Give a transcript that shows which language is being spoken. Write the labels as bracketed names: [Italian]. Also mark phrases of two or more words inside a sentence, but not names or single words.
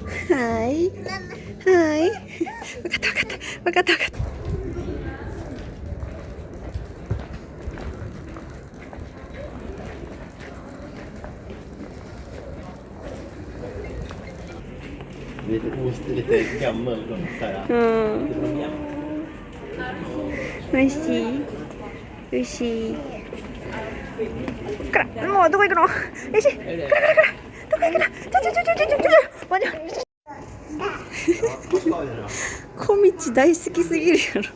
[Japanese] はい。はい。わかったわかった。わかったわかった。 [Swedish] Lite ost, lite gammal så här. [Japanese] うん。おいしい。おいしい。こっから、もうどこ行くの？よし。こら。どこ行くの？ちょ。小道大好きすぎるやろ。